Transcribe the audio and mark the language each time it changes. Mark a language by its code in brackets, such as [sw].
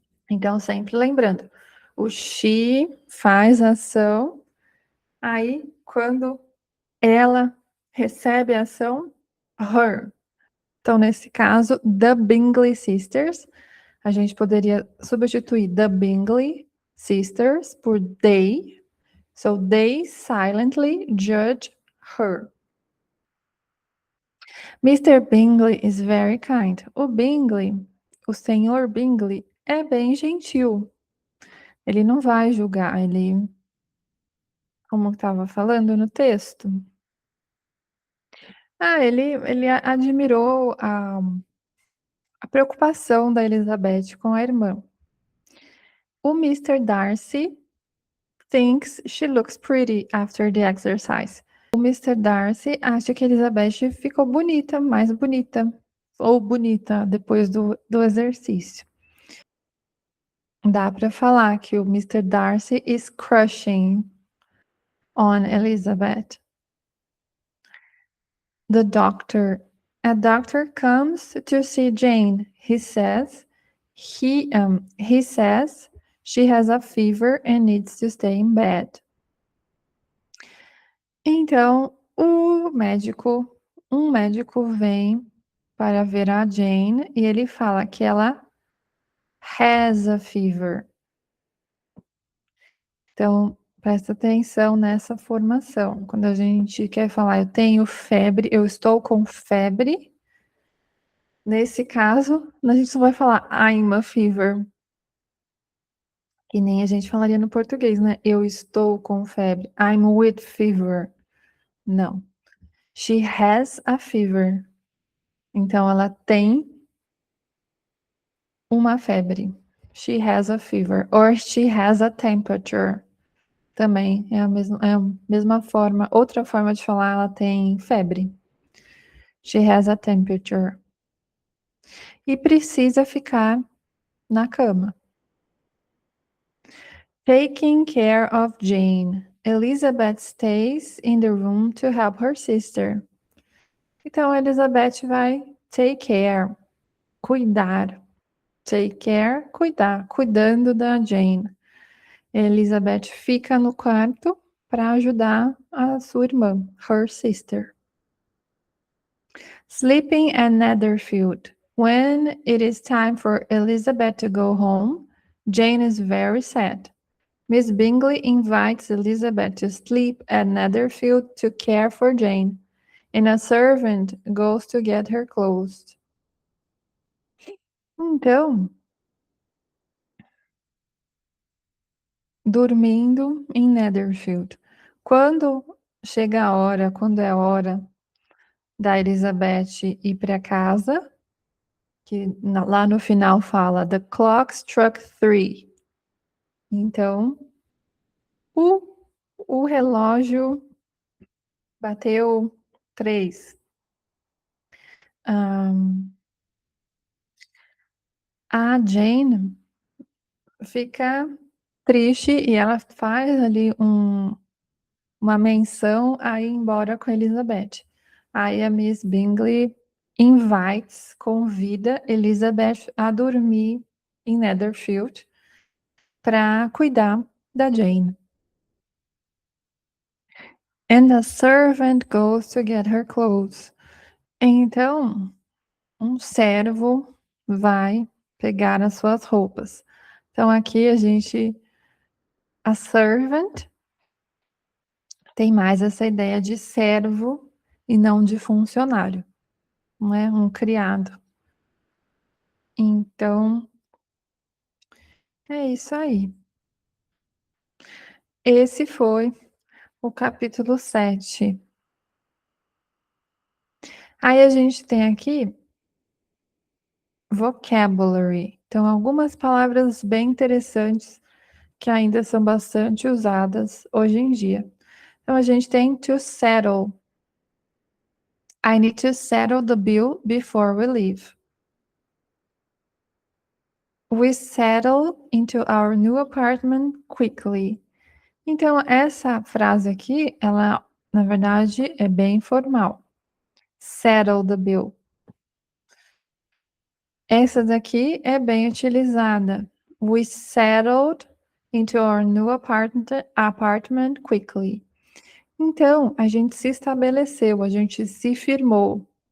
[pt] Então, sempre lembrando, o she faz a ação, aí quando ela recebe a ação, her. Então, nesse caso, the Bingley sisters, a gente poderia substituir the Bingley sisters por they. [en] So they silently judge her. Mr. Bingley is very kind. [pt] O Bingley, o senhor Bingley, é bem gentil. Ele não vai julgar, ele, como estava falando no texto. Ele admirou a preocupação da Elizabeth com a irmã. O Mr. [en] Darcy thinks she looks pretty after the exercise. [pt] O Mr. Darcy acha que Elizabeth ficou bonita, mais bonita, ou bonita depois do exercício. Dá para falar que o Mr. [en] Darcy is crushing on Elizabeth. A doctor comes to see Jane. He says she has a fever and needs to stay in bed. [pt] Então, um médico vem para ver a Jane e ele fala que ela [en] has a fever. [pt] Então, presta atenção nessa formação. Quando a gente quer falar eu tenho febre, eu estou com febre, nesse caso, a gente não vai falar [en] I'm a fever. [pt] Que nem a gente falaria no português, né? Eu estou com febre. [en] I'm with fever. [pt] Não. [en] She has a fever. [pt] Então, ela tem uma febre. [en] She has a fever. Or she has a temperature. [pt] Também é a mesma forma. Outra forma de falar, ela tem febre. [en] She has a temperature. [pt] E precisa ficar na cama. [en] Taking care of Jane. Elizabeth stays in the room to help her sister. [pt] Então, Elizabeth vai [en] take care, [pt] cuidar. [en] Take care, [pt] cuidar, cuidando da Jane. Elizabeth fica no quarto para ajudar a sua irmã, [en] her sister. Sleeping at Netherfield. When it is time for Elizabeth to go home, Jane is very sad. Miss Bingley invites Elizabeth to sleep at Netherfield to care for Jane, and a servant goes to get her clothes. [pt] Então, dormindo em Netherfield. Quando chega a hora, quando é a hora da Elizabeth ir para casa, que lá no final fala [en] The clock struck 3. [pt] Então, o relógio bateu 3. A Jane fica triste e ela faz ali uma menção a ir embora com a Elizabeth. Aí a Miss Bingley convida Elizabeth a dormir em Netherfield para cuidar da Jane. [en] And the servant goes to get her clothes. [pt] Então, um servo vai pegar as suas roupas. Então, aqui a servant tem mais essa ideia de servo e não de funcionário, não é? Um criado. Então, é isso aí. Esse foi o capítulo 7. Aí a gente tem aqui vocabulary. Então, algumas palavras bem interessantes que ainda são bastante usadas hoje em dia. Então, a gente tem [en] to settle. I need to settle the bill before we leave. We settle into our new apartment quickly. [pt] Então, essa frase aqui, ela, na verdade, é bem formal. [en] Settle the bill. [pt] Essa daqui é bem utilizada. [en] We settled into our new apartment quickly. [pt] Então, a gente se estabeleceu, a gente se firmou.